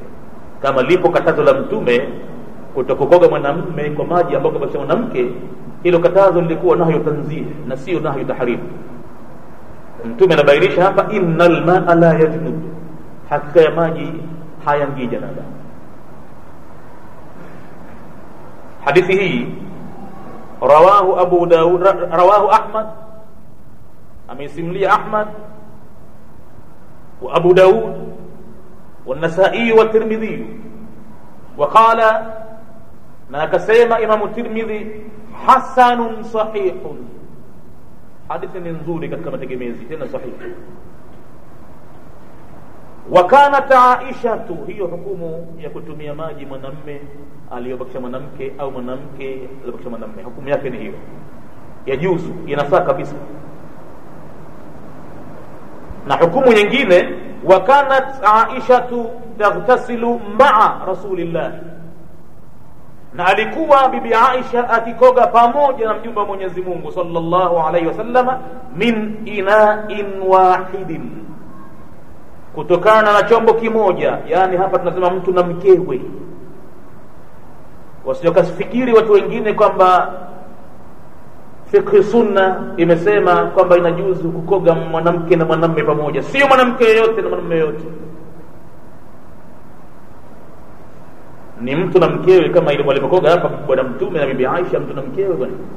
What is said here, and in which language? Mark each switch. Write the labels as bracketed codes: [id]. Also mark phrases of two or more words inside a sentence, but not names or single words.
[sw] Kama lipo katazo la mtume kutokokoga mwanamume kwa maji ambayo kabakisha mwanamke, hilo katazo lilikuwa [ar] نهي تنزيه [sw] na sio [ar] نهي تحريم. [sw] Mtume anabainisha hapa, [ar] إن الماء لا يجنب, [sw] hakika ya maji hayaingii janaba. Hadithi hii rawahu Abu Daud, rawahu Ahmad, amesimulia Ahmad wa Abu Daud wa Nasa'i wa Tirmidhi. وقال, na akasema Imam Tirmidhi, [ar] حسن صحيح, [sw] hadithi ni nzuri katika mategemezi, tena sahihi. [ar] وكانت عائشة, [sw] hiyo hukumu ya kutumia maji mwanamume aliyobakisha mwanamke au mwanamke aliyobakisha mwanamume, hukumu yake ni hiyo, yajuzu, inafaa kabisa. Na hukumu nyingine, [ar] وكانت عائشة تغتسل مع رسول الله, [sw] na alikuwa bibi Aisha akikoga pamoja na mjumbe wa Mwenyezi Mungu [ar] صلى الله عليه وسلم, من إناء واحد, [sw] kutokana na chombo kimoja. Yani hapa tunasema mtu na mkewe, wasijokasifikiri watu wengine kwamba fiqh sunna imesema kwamba inajuzu kukoga mwanamke na mwanamume pamoja. Sio mwanamke yoyote na mwanamume yote, ni mtu na mkewe, kama ile walivyokoga hapa bwana mtume na bibi Aisha, mtu na mkewe bwana.